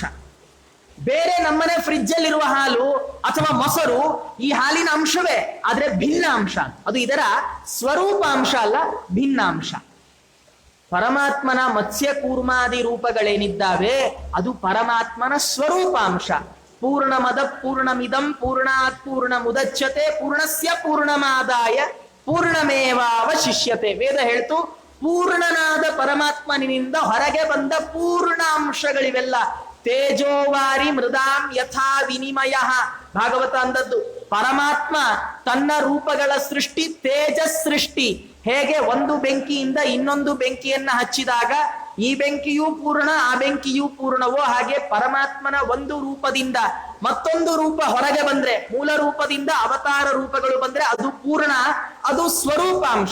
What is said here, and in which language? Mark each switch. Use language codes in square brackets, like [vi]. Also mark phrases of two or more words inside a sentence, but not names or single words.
[kn] ಬೇರೆ ನಮ್ಮನೆ ಫ್ರಿಡ್ಜ್ ಅಲ್ಲಿರುವ ಹಾಲು ಅಥವಾ ಮೊಸರು ಈ ಹಾಲಿನ ಅಂಶವೇ, ಆದ್ರೆ ಭಿನ್ನಾಂಶ. ಅದು ಇದರ ಸ್ವರೂಪಾಂಶ ಅಲ್ಲ, ಭಿನ್ನಾಂಶ. ಪರಮಾತ್ಮನ ಮತ್ಸ್ಯ ಕೂರ್ಮಾದಿ ರೂಪಗಳೇನಿದ್ದಾವೆ ಅದು ಪರಮಾತ್ಮನ ಸ್ವರೂಪಾಂಶ. [sa] ಪೂರ್ಣಮದ ಪೂರ್ಣಮಿದಂ ಪೂರ್ಣಾತ್ ಪೂರ್ಣ ಮುದಚ್ಯತೆ ಪೂರ್ಣಸ್ಯ ಪೂರ್ಣಮಾದಾಯ ಪೂರ್ಣಮೇವಾವಶಿಷ್ಯತೆ. [kn] ವೇದ ಹೇಳ್ತು, ಪೂರ್ಣನಾದ ಪರಮಾತ್ಮನಿಂದ ಹೊರಗೆ ಬಂದ ಪೂರ್ಣ ಅಂಶಗಳಿವೆಲ್ಲ. [sa] ತೇಜೋವಾರಿ ಮೃದಾಂ ಯಥಾ ವಿನಿಮಯ, [kn] ಭಾಗವತ ಅಂದದ್ದು. ಪರಮಾತ್ಮ ತನ್ನ ರೂಪಗಳ ಸೃಷ್ಟಿ ತೇಜಸ್ ಸೃಷ್ಟಿ. ಹೇಗೆ ಒಂದು ಬೆಂಕಿಯಿಂದ ಇನ್ನೊಂದು ಬೆಂಕಿಯನ್ನ ಹಚ್ಚಿದಾಗ ಈ ಬೆಂಕಿಯೂ ಪೂರ್ಣ ಆ ಬೆಂಕಿಯೂ ಪೂರ್ಣವೋ, ಹಾಗೆ ಪರಮಾತ್ಮನ ಒಂದು ರೂಪದಿಂದ ಮತ್ತೊಂದು ರೂಪ ಹೊರಗೆ ಬಂದ್ರೆ, ಮೂಲ ರೂಪದಿಂದ ಅವತಾರ ರೂಪಗಳು ಬಂದ್ರೆ ಅದು ಪೂರ್ಣ, ಅದು ಸ್ವರೂಪಾಂಶ.